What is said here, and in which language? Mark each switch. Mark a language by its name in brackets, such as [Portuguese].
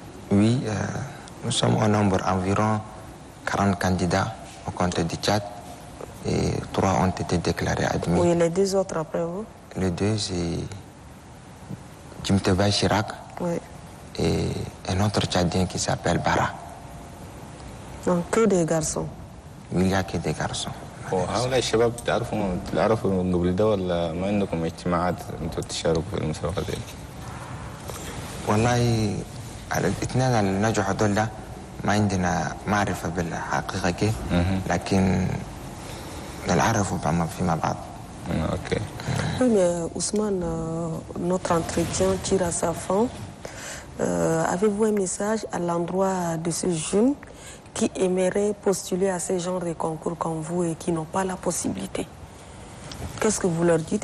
[French] Oui, nous sommes au nombre environ 40 candidats au compte du Tchad et 3 ont été déclarés admis. Oui, les 2 autres après vous? Les 2, c'est Jimteba Chirac et un autre Tchadien qui s'appelle Bara. Donc que des garçons? Il n'y a que des garçons. [Arabic] وهؤلاء الشباب تعرفوا قبل ده ولا ما عندكم اجتماعات انتوا تشاركوا في المسابقة دي؟ والله الاثنين اللي نجحوا دول ما عندنا معرفة بالحقيقة كيف لكن نعرفوا فيما بعد. [French] Ok. Oui, mais Ousmane, notre entretien tire à sa fin. Avez-vous un message à l'endroit de ces jeunes qui aimeraient postuler à ce genre de concours comme vous et qui n'ont pas la possibilité. Qu'est-ce que vous leur dites?